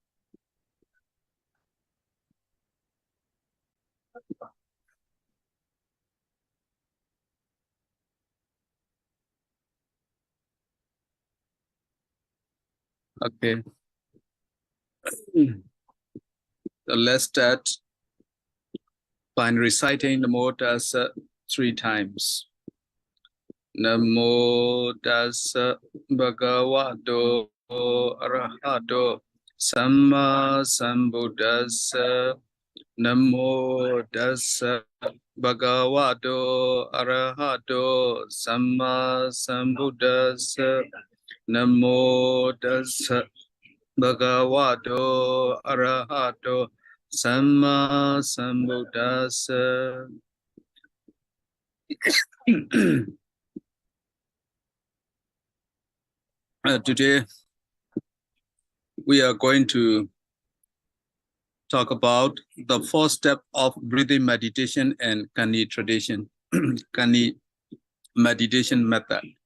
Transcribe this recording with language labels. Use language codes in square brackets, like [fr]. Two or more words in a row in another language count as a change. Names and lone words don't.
[en] Okay. So let's start by reciting the Tassa 3 times. [pi] Namo Tassa Bhagavato Arahato Samma Sambuddhassa. Namo Tassa Bhagavato Arahato Samma Sambuddhassa. Namo Tassa Bhagavato Arahato Samma Sambuddhassa. [en] Today we are going to talk about the 4th step of breathing meditation and Kannī tradition, Kannī meditation method.